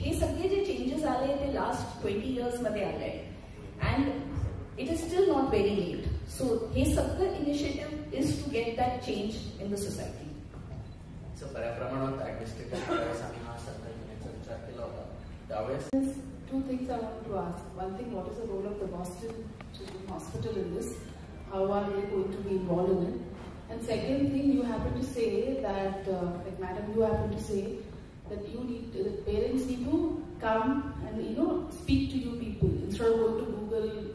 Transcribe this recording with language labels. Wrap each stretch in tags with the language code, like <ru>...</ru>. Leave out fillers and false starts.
<mr>हे सगळे जे चेंजेस आले ते लास्ट 20 years मध्ये आले</mr> <en>and it is still not very late. So</en> <mr>हे सगळं initiative</mr> <en>is to get that change in the society.</en> <mr>बऱ्या प्रमाणात ऍडमिनिस्ट्रेटिव्ह वेळेस आम्ही हा सर्वे घेण्याचा विचार केला होता. त्यावेळेस</mr> <en>two things I wanted to ask. One thing, what is the role of the Boston Children's Hospital in this? How are they going to be involved in it? And second thing, you happen to say that, like madam, you happen to say that the parents need to come and speak to you people instead of going to Google.</en>